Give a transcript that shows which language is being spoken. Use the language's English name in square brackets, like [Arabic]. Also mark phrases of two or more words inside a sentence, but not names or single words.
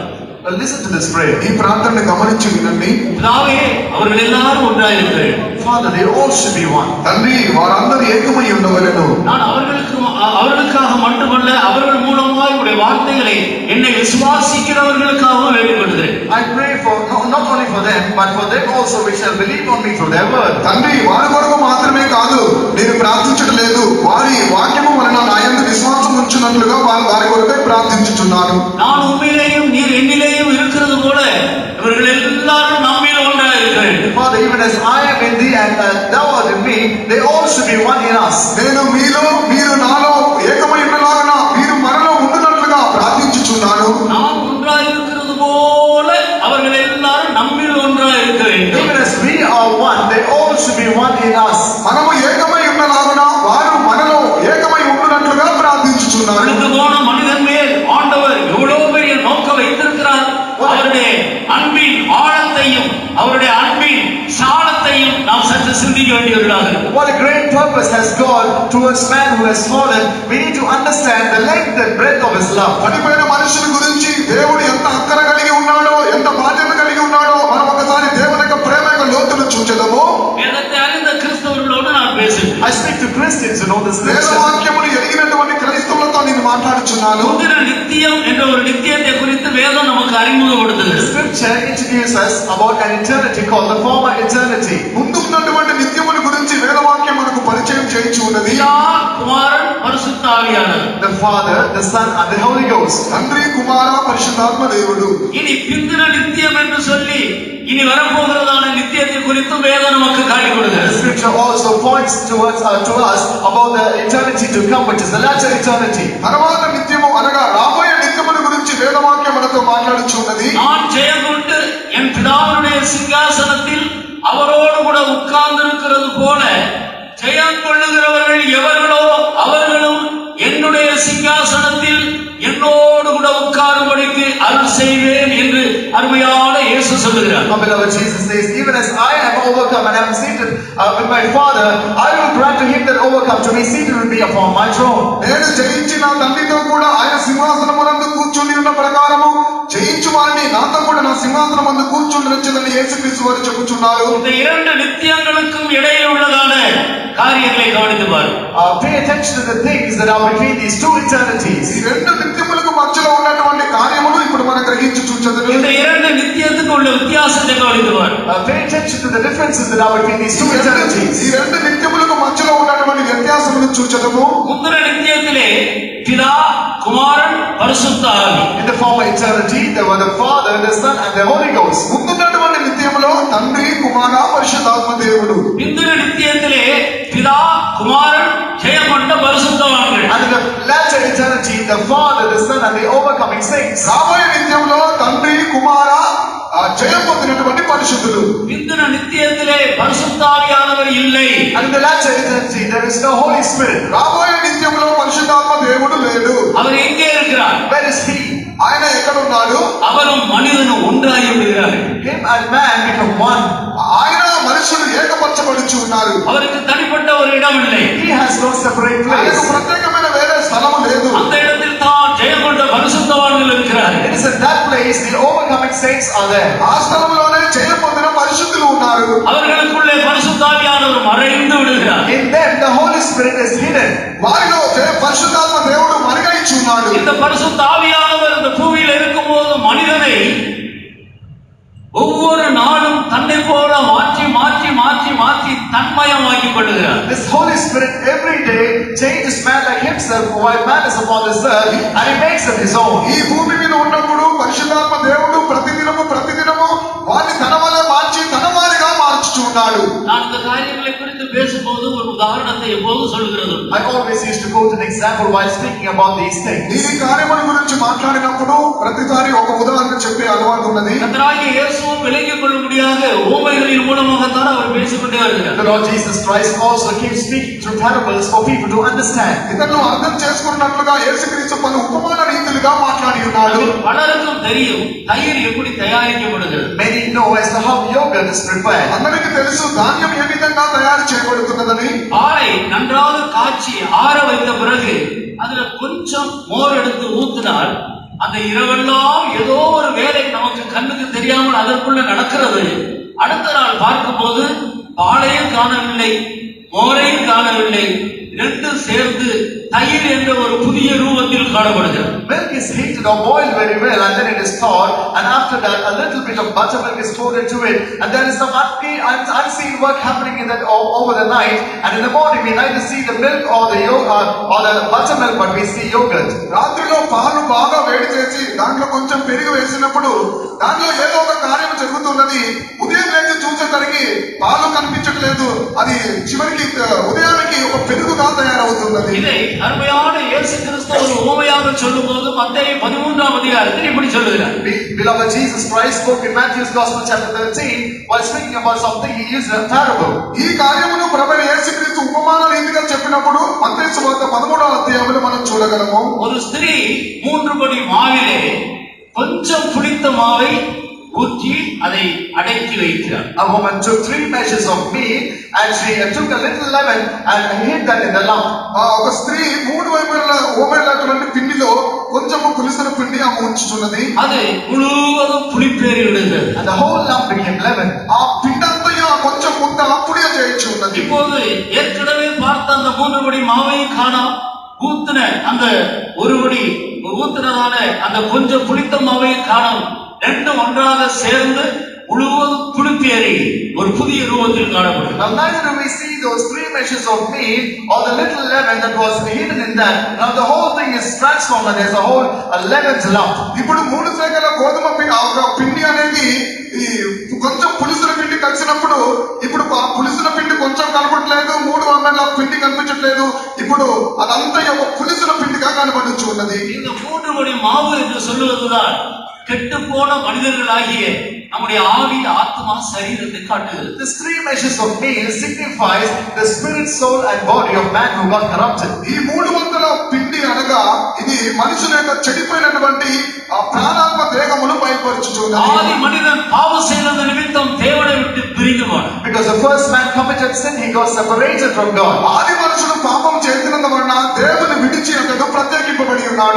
[English] Listen to this prayer. [Telugu] ఈ ప్రార్థనను గమనించి వినండి. [Tamil] பிதாவே, அவர்கள் எல்லாரும் ஒன்றாயிருக்கிறேன். [English] Father, they all should be one. [Telugu] తండ్రి, వారందరూ ఏకమై ఉండవలెను. [Tamil] நான் அவர்களுக்காக மட்டுமல்ல, அவர்கள் மூலமாய் உடைய வார்த்தைகளை என்னை விசுவாசிக்கிறவர்களுக்காகவும் வேண்டிக் கொள்கிறேன். [English] I pray for not only for them, but for them also which shall believe on me through their word. [Telugu] తండ్రి, వారి కొరకు మాత్రమే కాదు నేను ప్రార్థించడం లేదు, వారి వాక్యము వలన నా యందు విశ్వాసం ఉంచున్నట్లుగా వారి కొరకై ప్రార్థించుచున్నాను. [Tamil] நான் உண்மையிலேயும் நீர் என்னிலேயும் இருக்கிறது போல இவர்கள் எல்லாரும் நம்மில் ஒன்றாயிருக்கிறேன். [English] Father, even as I am in thee and thou art in me, they all should be one in us. [Telugu] నేను మీలో మీరు నాలో ఏకమై ఉండలాగన మీరు మనలో ఉండునట్లుగా ప్రార్థించుచున్నాను. [Tamil] நாம் ஒன்றாயிருக்கிறது போல அவர்கள் எல்லாரும் நம்மில் ஒன்றாயிருக்கிறேன். [English] Even as we are one, they all should be one in us. [Telugu] మనము ఏకమై ఉండలాగన వారు మనలో ఏకమై ఉండునట్లుగా ప్రార్థించుచున్నాను. [Tamil] அழுது போன மனிதன் மேல் ஆண்டவர் எவ்வளவு பெரிய நோக்கம் வைத்திருக்கிறார். அவருடைய அன்பின் ஆழத்தையும் அவருடைய அன்பின் சாலத்தையும் நாம் சற்று சிந்திக்க வேண்டியவர்களாக. [English] What a great purpose has God towards man who has fallen. We need to understand the length and breadth of his love. [Telugu] పడిపోయిన మనుషుల గురించి దేవుడు ఎంత అక్కర కలిగి ఉన్నాడో, ఎంత బాధ్యత కలిగి ఉన్నాడో మనం ఒకసారి దేవుని యొక్క ప్రేమ యొక్క లోతును చూచెదము. [Tamil] வேதத்தை அறிந்த கிறிஸ்தவர்களோடு நான் பேசுகிறேன். [English] I speak to Christians who know the scripture. [Telugu] వేదవాక్యమును ఎరిగినటువంటి క్రైస్తవులతో నేను మాట్లాడుచున్నాను. [Tamil] முந்தின நித்தியம் என்ற ஒரு நித்தியத்தை குறித்து வேதம் நமக்கு அறிமுகப்படுத்துகிறது. [English] Scripture introduces us about an eternity called the former eternity. [Telugu] ముందు ఉన్నటువంటి నిత్యముల గురించి వేదవాక్యం మనకు పరిచయం చేయించి ఉన్నది. [Tamil] பிதா, குமாரன், பரிசுத்த ஆவியானவர். [English] The Father, the Son and the Holy Ghost. [Telugu] తండ్రి, కుమార, పరిశుద్ధాత్మ దేవుడు. [Tamil] இனி பிந்தின நித்தியம் என்று சொல்லி இனி வரப்போகிறதான நித்தியத்தை குறித்து வேதம் நமக்கு காட்டிக் [English] The [Tamil] கொடுக்கிறது. [English] scripture also points towards to us about the eternity to come, which is the latter eternity. [Telugu] తర్వాత నిత్యము అనగా రాబోయే నిత్యముల గురించి వేదవాక్యం మనతో మాట్లాడుచున్నది. [Tamil] நான் ஜெயம் கொண்டு என் பிதாவுடைய சிங்காசனத்தில் அவரோடு கூட உட்கார்ந்திருக்கிறது போல ஜெயம் கொள்ளுகிறவர்கள் எவர்களோ அவர்களும் என்னுடைய சிங்காசனத்தில் என்னோடு கூட உட்காரும்படிக்கு அருள் செய்வேன் என்று அருமையான இயேசு சொல்லுகிறார். [English] Our beloved Jesus says, even as I am overcome and am seated with my Father, I will grant to him that overcome to be seated with me upon my throne. [Telugu] నేను జయించి నా తండ్రితో కూడా ఆయన సింహాసనమునందు కూర్చుని ఉన్న ప్రకారము జయించు వారిని నాతో కూడా నా సింహాసనమందు కూర్చుండొచ్చునని యేసుక్రీస్తు వారు చెప్పుచున్నారు. [Tamil] இந்த இரண்டு நித்தியங்களுக்கும் இடையில் உள்ளதான காரியங்களை கவனித்து பாரு. [English] Pay attention to the things that are between these two eternities. [Telugu] ఈ రెండు నిత్యములకు మధ్యలో ఉన్నటువంటి కార్యములు ఇప్పుడు మనం గ్రహించి చూచెదరు. [Tamil] இந்த இரண்டு நித்தியத்துக்கு உள்ள வித்தியாசத்தை கவனித்து பாரு. [English] Pay attention to the differences that are between these two eternities. [Telugu] ఈ రెండు నిత్యములకు మధ్యలో ఉన్నటువంటి వ్యత్యాసములను చూచెదము. [Tamil] முந்தின நித்தியத்திலே பிதா, குமாரன், பரிசுத்த ஆவி. [English] In the former eternity, there were the Father, the Son and the Holy Ghost. [Telugu] ముందున్నటువంటి నిత్యములో తండ్రి, కుమార, పరిశుద్ధాత్మ దేవుడు. [Tamil] பிந்தின நித்தியத்திலே பிதா, குமாரன், ஜெயம் கொண்ட பரிசுத்தவான்கள். [English] And in the latter eternity, the Father, the Son and the overcoming saints. [Telugu] రాబోయే నిత్యంలో తండ్రి, కుమార, జయం పొందినటువంటి పరిశుద్ధులు. [Tamil] பிந்தின நித்தியத்திலே பரிசுத்தாவியானவர் இல்லை. [English] And in the latter eternity, there is no Holy Spirit. [Telugu] రాబోయే నిత్యంలో పరిశుద్ధాత్మ దేవుడు లేడు. [Tamil] அவர் எங்கே இருக்கிறார்? [English] Where is He? [Telugu] ఆయన ఎక్కడున్నాడు? [Tamil] அவரும் மனிதனும் ஒன்றாகி விடுகிறார்கள். [English] Him and man become one. [Telugu] ఆయన మనుషులు ఏకపరచబడుచు ఉన్నారు. [Tamil] அவருக்கு தனிப்பட்ட ஒரு இடம் இல்லை. [English] He has no separate [Telugu] ఆయనకు [English] place. [Telugu] ప్రత్యేకమైన వేరే స్థలము లేదు. [Tamil] அந்த இடத்தில் தான் ஜெயம் கொண்ட பரிசுத்தவான்கள் இருக்கிறார்கள். [English] It is in that place the overcoming saints are there. [Telugu] ఆ స్థలంలోనే జయం పొందిన పరిశుద్ధులు ఉన్నారు. [Tamil] அவர்களுக்குள்ளே பரிசுத்தாவியானவர் மறைந்து விடுகிறார். [English] In them the Holy Spirit is hidden. [Telugu] వారిలో పరిశుద్ధాత్మ దేవుడు మరుగైచి ఉన్నాడు. [Tamil] இந்த பரிசுத்தாவியானவர் இந்த பூமியில் இருக்கும்போது மனிதனை ஒவ்வொரு நாளும் தன்னை போல மாற்றி மாற்றி மாற்றி மாற்றி தன்மயமாக்கி கொள்ளுகிறார். [English] This Holy Spirit every day changes man like himself while man is upon this earth and he makes him his own. [Telugu] ఈ భూమి మీద ఉన్నప్పుడు పరిశుద్ధాత్మ దేవుడు ప్రతిదినము వారిని తన వలె మార్చి తన వారిగా మార్చుచు ఉన్నాడు. [Tamil] நான் இந்த காரியங்களை குறித்து பேசும்போது ஒரு உதாரணத்தை எப்போதும் சொல்லுகிறது. [English] I always used to quote an example while speaking about these things. [Telugu] ఈ కార్యముల గురించి మాట్లాడినప్పుడు ప్రతిసారి ఒక ఉదాహరణ చెప్పే అలవాటు ఉన్నది. [Tamil] கர்த்தராகிய இயேசுவும் விளங்கிக் கொள்ளும்படியாக உவமைகளின் மூலமாகத்தான் அவர் பேசிக்கொண்டே வருகிறார். [English] The Lord Jesus Christ also keeps speaking through parables for people to understand. [Telugu] ఇతరులు అర్థం చేసుకున్నట్లుగా యేసుక్రీస్తు పలు ఉపమాన రీతులుగా మాట్లాడి ఉన్నాడు. [Tamil] பலருக்கும் தெரியும் தயிர் எப்படி தயாரிக்கப்படுகிறது. [English] Many know as to how yogurt is prepared. [Telugu] అందరికీ తెలుసు ధాన్యం ఏ విధంగా తయారు చేయబడుతున్నదని. [Tamil] பாலை நன்றாக காய்ச்சி ஆற வைத்த பிறகு அதுல கொஞ்சம் மோர் எடுத்து ஊத்தினால் அந்த இரவெல்லாம் ஏதோ ஒரு வேலை நமக்கு கண்ணுக்கு தெரியாமல் அதற்குள்ள நடக்கிறது. அடுத்த நாள் பார்க்கும்போது பாலையும் காணவில்லை, மோரையும் காணவில்லை, ரெண்டும் சேர்ந்து தயிர் என்ற ஒரு புதிய ரூபத்தில் காணப்படுகிறது. [English] Milk is heated or boiled very well and then it is thawed, and after that a little bit of buttermilk is poured into it, and there is some unseen work happening in that over the night, and in the morning we neither see the milk or the buttermilk, but we see yogurt. [Telugu] రాత్రిలో పాలు బాగా వేడి చేసి దాంట్లో కొంచెం పెరుగు వేసినప్పుడు దాంట్లో ఏదో ఒక కార్యం జరుగుతున్నది. ఉదయం లేచి చూసేసరికి పాలు కనిపించట్లేదు. అది చివరికి ఉదయానికి ఒక పెరుగుగా తయారవుతున్నది. [Tamil] இதை அருமையான இயேசு கிறிஸ்து ஒரு உவமையாக சொல்லும்போது மத்தேயு 13ஆம் அதிகாரத்தில் இப்படி சொல்லுகிறார். [English] Beloved, Jesus Christ spoke in Matthew's Gospel chapter 13 while speaking about something he used a parable. [Telugu] ఈ కార్యమును ప్రభువైన యేసుక్రీస్తు ఉపమాన రీతిగా చెప్పినప్పుడు మత్తయి సువార్త 13వ అధ్యాయంలో మనం చూడగలము. [Tamil] ஒரு ஸ்திரீ 3 படி மாவிலே கொஞ்சம் புளித்த மாவை ஊற்றி அதை அடக்கி வைக்கிறார். [English] A woman took 3 measures of meat and she took a little leaven and hid that in the lump. [Telugu] ఒక స్త్రీ 3 ఓమెర్లటువంటి పిండిలో కొంచెము పులిసిన పిండి ఆమె ఉంచుతున్నది. [Tamil] அது முழுவதும் புளிப்பேறி விடுகிறது. [English] And the whole lump became leaven. [Telugu] ఆ పిండంతయు కొంచెం ముద్ద పుడియ చేయొచ్చు ఉన్నది. [Tamil] இப்போது ஏற்கனவே பார்த்த அந்த 3 படி மாவை காணோம். ஊத்தின அந்த ஒரு படி ஊத்தினதான அந்த கொஞ்சம் புளித்த மாவை காணோம். ரெண்டும் ஒன்றாக சேர்ந்து முழுவதும் புளிப்பேறி ஒரு புதிய ரூபத்தில் காணப்படும். [English] Now neither do we see those 3 measures of meat or the little leaven that was hidden in that. Now the whole thing is transformed and there's a whole leavened lump. [Telugu] ఇప్పుడు 3 సేకల గోధుమ పిండి అనేది ఈ కొంచెం పులిసిన పిండి కలిసినప్పుడు ఇప్పుడు ఆ పులిసిన పిండి కొంచెం కనపడలేదు, 3 వందల పిండి కనిపించట్లేదు. ఇప్పుడు అదంతా ఒక పులిసిన పిండిగా కనపడుచు ఉన్నది. [Tamil] இந்த 3 படி மாவு என்று சொல்லுவதுதான் கெட்டு போன மனிதர்களாகிய நம்முடைய ஆவி, ஆத்மா, சரீரத்தை காட்டுகிறது. [English] This 3 measures of meal signifies the spirit, soul and body of man who got corrupted. [Telugu] ఈ 300 పిండి అనగా ఇది మనుషుల యొక్క చెడిపోయినటువంటి ఆ ప్రాణాత్మ దేహమును బయలుపరుచుచున్నది. [Tamil] ஆதி மனிதன் பாவம் செய்தது நிமித்தம் தேவனை விட்டு பிரிந்து போனான். [English] Because the first man committed sin, he got separated from God. [Telugu] ఆది మనుషుడు పాపం చేసినందువలన దేవుని విడిచి అతడు ప్రత్యేకింపబడి ఉన్నాడు.